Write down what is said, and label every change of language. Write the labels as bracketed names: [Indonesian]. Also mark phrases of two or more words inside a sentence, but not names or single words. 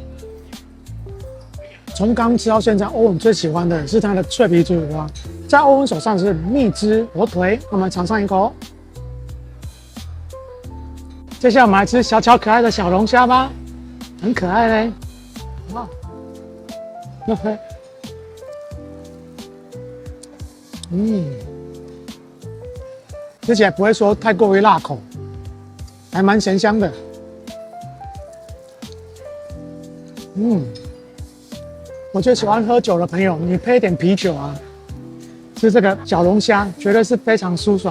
[Chinese] 從剛吃到現在，歐文最喜歡的是它的脆皮豬五花，在歐文手上是蜜汁火腿，我們嘗上一口。接下來我們來吃小巧可愛的小龍蝦吧。很可愛嘞，哇 ，OK，吃起來不會說太過於辣口，還蠻鹹香的，我覺得喜歡喝酒的朋友，你配一點啤酒啊，吃這個小龍蝦絕對是非常舒爽的。